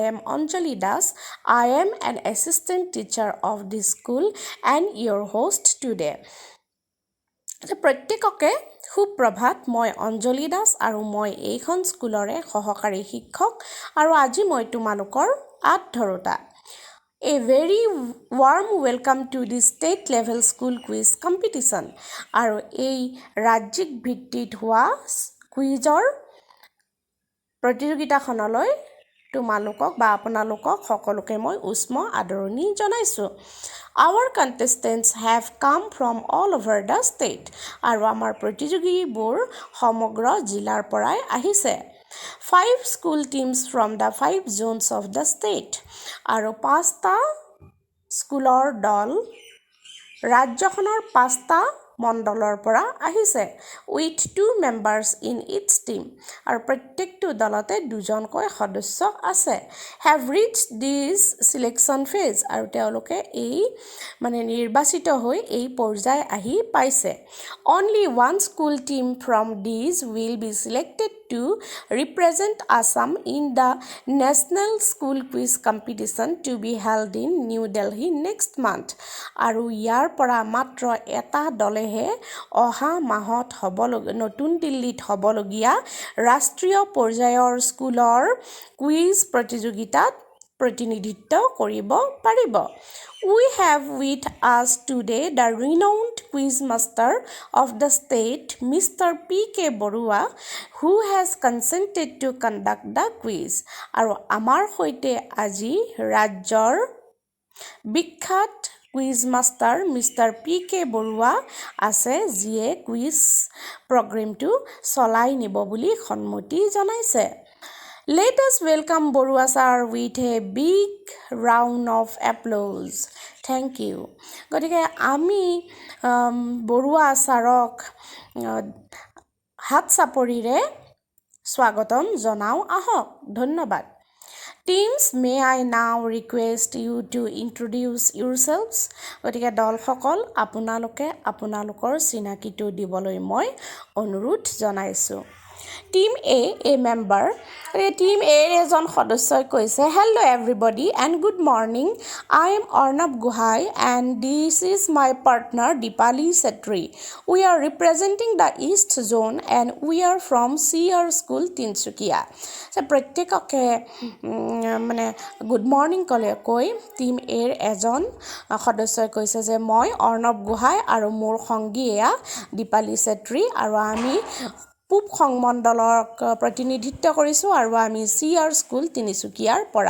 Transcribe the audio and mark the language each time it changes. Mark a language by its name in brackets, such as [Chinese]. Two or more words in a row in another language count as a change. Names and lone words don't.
[English] am Anjali Das I am an assistant teacher of the school and your host today [Assamese] প্ৰত্যেককে সুপ্ৰভাত মই অঞ্জলি দাস আৰু মই এইখন স্কুলৰে সহকাৰী শিক্ষক আৰু আজি মই তোমালোকৰ আঁতধৰোতা [English] A very warm welcome to the state level school quiz competition [Assamese] আৰু এই ৰাজ্যিক ভিত্তিত হোৱা কুইজৰ প্ৰতিযোগিতাখনলৈ তোমালোকক বা আপোনালোকক সকলোকে মই উষ্ম আদৰণি জনাইছো [English] Our contestants have come from all over the state [Assamese] আৰু আমাৰ প্ৰতিযোগীবোৰ সমগ্ৰ জিলাৰ পৰাই আহিছে [English] 5 school teams from the 5 zones of the state [Assamese] আৰু 5টা স্কুলৰ দল ৰাজ্যখনৰ 5টা মণ্ডলৰ পৰা আহিছে [English] with 2 members in each team [Assamese] আৰু প্ৰত্যেকটো দলতে দুজনকৈ সদস্য আছে [English] have reached this selection phase [Assamese] আৰু তেওঁলোকে এই মানে নিৰ্বাচিত হৈ এই পৰ্যায় আহি পাইছে [English] only one school team from these will be selected to represent Assam in the National School Quiz Competition to be held in New Delhi next month. [Assamese] আৰু ইয়াৰ পৰা মাত্ৰ এটা দলেহে অহা মাহত নতুন দিল্লীত হ'বলগীয়া ৰাষ্ট্ৰীয় পৰ্যায়ৰ স্কুলৰ কুইজ প্ৰতিযোগিতাত প্ৰতিনিধিত্ব কৰিব পাৰিব. [English] We have with us today the renowned quiz master of the state, Mr. P.K. Borua, who has consented to conduct the quiz. [Assamese] আৰু আমাৰ সৈতে আজি ৰাজ্যৰ বিখ্যাত কুইজ মাষ্টাৰ মিষ্টাৰ P.K. বৰুৱা আছে, যিয়ে কুইজ প্ৰগ্ৰেমটো চলাই নিব বুলি সন্মতি জনাইছে. [English] Let us welcome Borua sir with a big round of applause. Thank you. [Assamese] গতিকে আমি বৰুৱা ছাৰক হাত চাপৰিৰে স্বাগতম জনাওঁ আহক. ধন্যবাদ. [English] Teams, may I now request you to introduce yourselves? [Assamese] গতিকে দলসকল আপোনালোকে আপোনালোকৰ চিনাকিটো দিবলৈ মই অনুৰোধ জনাইছোঁ. [English] Team A member. Team A [Assamese] এজন সদস্যই কৈছে, [English] Hello everybody and good morning. I am Arnab Guhai and this is my partner Dipali Setri. We are representing the East Zone and we are from CR School Tinsukia. [Assamese] So প্ৰত্যেককে মানে [English] good morning [Assamese] ক'লে কৈ টিম এৰ এজন সদস্যই কৈছে যে মই অৰ্ণৱ গোহাঁই আৰু মোৰ সংগী এয়া দীপালী চেত্ৰী আৰু আমি পূব সংমণ্ডলক প্ৰতিনিধিত্ব কৰিছোঁ আৰু আমি CR স্কুল তিনিচুকীয়াৰ পৰা.